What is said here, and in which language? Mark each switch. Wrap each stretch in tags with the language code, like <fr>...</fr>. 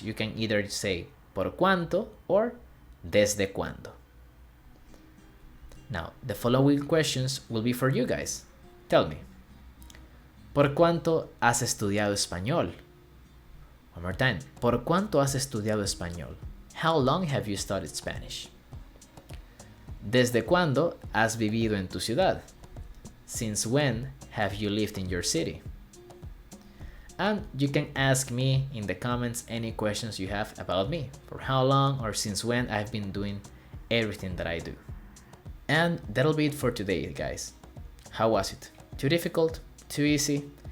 <en>You can either say</en> <es>por cuánto</es> <en>or</en> <es>desde cuándo.</es> <en>Now, the following questions will be for you guys. Tell me.</en> <es>¿Por cuánto has estudiado español?</es> <en>One more time.</en> <es>¿Por cuánto has estudiado español?</es> <en>How long have you studied Spanish?</en> <es>¿Desde cuándo has vivido en tu ciudad?</es> <en>Since when have you lived in your city? And you can ask me in the comments any questions you have about me, for how long or since when I've been doing everything that I do. And that'll be it for today, guys. How was it? Too difficult? Too easy?</en>